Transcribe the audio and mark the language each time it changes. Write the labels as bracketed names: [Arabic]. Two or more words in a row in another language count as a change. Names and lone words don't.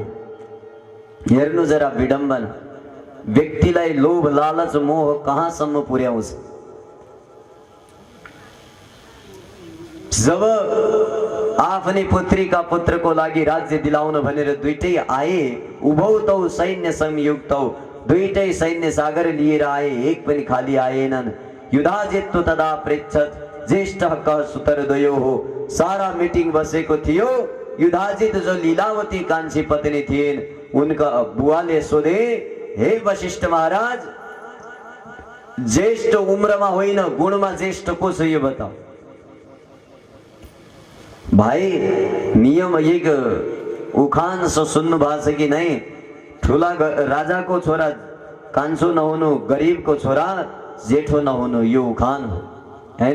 [Nepali] हेर्नु जरा विडम्बना, व्यक्तिलाई लोभ लालच मोह कहाँसम्म पुर्याउँछ। जब आफ्नी पुत्री का पुत्र को लागि राज्य दिलाउन भनेर दुईटै आए, [Sanskrit] उभौतौ सैन्य संयुक्तौ [Nepali] दुईटै सैन्य सागर लिएर आए, एक पनि खाली आएनन्। [Sanskrit] युधाजित तदा पृच्छत ज्येष्ठ कह सुतरद्वयो हो। [Nepali] सारा मिटिङ बसेको थियो। युधाजित जो लीलावती कान्छी पत्नी थिइन्, उनका बुवाले सोधे, हे वशिष्ठ महाराज, ज्येष्ठ उम्रमा होइन गुणमा ज्येष्ठ को छ यो बताओ। भाइ नियम एक उखान सुन्नु भएको छ कि नै, ठुला राजाको छोरा कान्छो नहुनु, गरिबको छोरा जेठो नहुनु, यो उखान हो हैन।